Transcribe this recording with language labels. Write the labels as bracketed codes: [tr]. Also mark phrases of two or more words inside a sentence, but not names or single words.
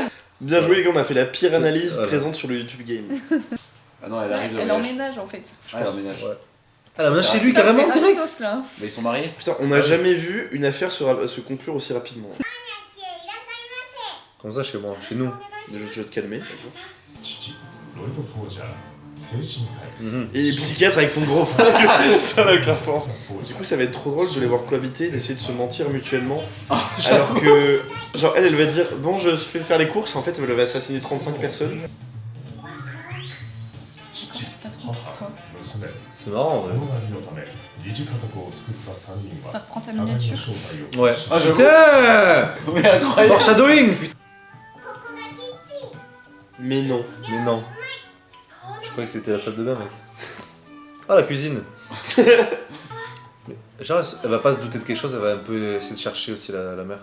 [fr] Bien joué les gars, on a fait la pire analyse Voilà. présente sur le YouTube Game. Ah non, elle arrive de Elle voyage. emménage en fait. Ah, elle emménage. Ouais. Elle a main chez lui Putain, carrément c'est direct. Rastos, là. Bah, ils sont mariés. Putain, on n'a jamais vu une affaire se conclure aussi rapidement. Comme ça chez moi, chez nous. Déjà, tu vas te calmer. d'accord. [ja] ロイド・フォージャー精神科医 [fr] Et les psychiatres avec son gros flingue, ça n'a aucun sens. [ja] フォージ [fr] Du [ja] ャ [fr] coup, ça va être trop drôle de les voir cohabiter, d'essayer de se mentir mutuellement. Ah, Alors que, genre, elle va dire bon, je fais faire les courses, en fait, elle va assassiner 35 personnes. [ja] ー父 [fr] Pas trop. [ja] 母娘 [fr] C'est marrant en vrai. [ja] 物狩りのため疑似家族を作った3人 [fr] Ça [ja] は [fr] reprend ta [ja] 互いの [fr] miniature. [ja] 正体を [fr] Ouais. Ah, j'avoue. Putain Mais incroyable. Foreshadowing putain. Mais non. Mais non. Je croyais que c'était la salle de bain mec. Ah la cuisine. Mais, genre elle va pas se douter de quelque chose, elle va un peu essayer de chercher aussi la mère.